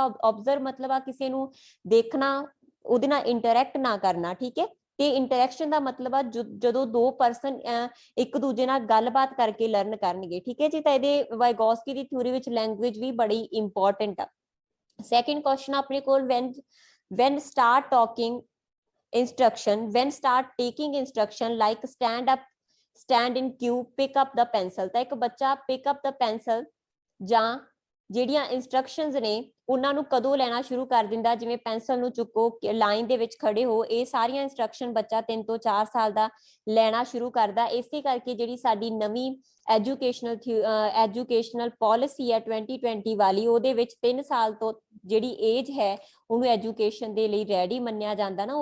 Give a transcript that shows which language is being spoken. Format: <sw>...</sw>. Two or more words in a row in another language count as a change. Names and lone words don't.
<pa>ਆਬਜ਼ਰਵ ਮਤਲਬ ਆ ਕਿਸੇ ਨੂੰ ਦੇਖਣਾ, ਉਹਦੇ ਨਾਲ ਇੰਟਰੈਕਟ ਨਾ ਕਰਨਾ। ਠੀਕ ਹੈ, ਤੇ ਇੰਟਰੈਕਸ਼ਨ ਦਾ ਮਤਲਬ ਆ ਜਦੋਂ ਦੋ ਪਰਸਨ ਇੱਕ ਦੂਜੇ ਨਾਲ ਗੱਲਬਾਤ ਕਰਕੇ ਲਰਨ ਕਰਨਗੇ। ਠੀਕ ਹੈ ਜੀ। ਤਾਂ ਇਹਦੇ ਵਾਈਗੋਸਕੀ ਦੀ ਥਿਊਰੀ ਵਿੱਚ ਲੈਂਗੁਏਜ ਵੀ ਬੜੀ ਇੰਪੋਰਟੈਂਟ ਆ।</pa> <en>second question</en> <pa>ਆਪਣੇ ਕੋਲ,</pa> <en>when start talking instruction, when start taking instruction like stand up, stand in queue, pick up the pencil।</en> <pa>ਤਾਂ ਇੱਕ ਬੱਚਾ</pa> <en>pick up the pencil</en> <pa>ਜਾਂ ਜਿਹੜੀਆਂ ਇੰਸਟਰਕਸ਼ਨਸ ਨੇ ਉਹਨਾਂ ਨੂੰ ਕਦੋਂ ਲੈਣਾ ਸ਼ੁਰੂ ਕਰ ਦਿੰਦਾ, ਜਿਵੇਂ ਪੈਨਸਲ ਨੂੰ ਚੁੱਕੋ, ਲਾਈਨ ਦੇ ਵਿੱਚ ਖੜੇ ਹੋ, ਇਹ ਸਾਰੀਆਂ ਇੰਸਟਰਕਸ਼ਨ ਬੱਚਾ 3 ਤੋਂ 4 ਸਾਲ ਦਾ ਲੈਣਾ ਸ਼ੁਰੂ ਕਰਦਾ। ਇਸੇ ਕਰਕੇ ਜਿਹੜੀ ਸਾਡੀ ਨਵੀਂ</pa> <en>educational policy</en> <pa>ਹੈ 2020 ਵਾਲੀ, ਉਹਦੇ ਵਿੱਚ 3 ਸਾਲ ਤੋਂ ਜਿਹੜੀ ਏਜ ਹੈ ਉਹਨੂੰ ਐਜੂਕੇਸ਼ਨ ਦੇ ਲਈ ਰੈਡੀ ਮੰਨਿਆ ਜਾਂਦਾ ਨਾ।</pa>